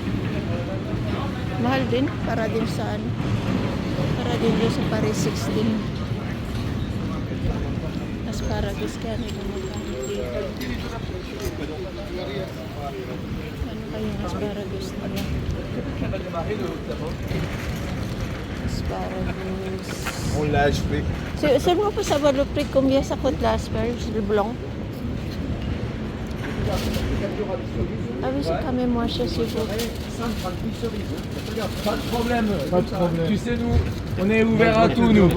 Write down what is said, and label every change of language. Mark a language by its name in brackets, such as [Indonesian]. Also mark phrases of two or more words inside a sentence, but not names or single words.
[Filipino] Mahal din. Para din sa ano. Para din doon sa Paris 16. Asparagus kaya nila magkano dito. Ano kayong asparagus nila? Asparagus. [French] On l'a acheté. Seulement pour savoir le prix, combien ça coûte l'asperge, le blanc? Ah oui, c'est quand même moins cher chez vous. Pas de problème. Pas de problème. Tu sais, nous, on est ouvert à tout, nous.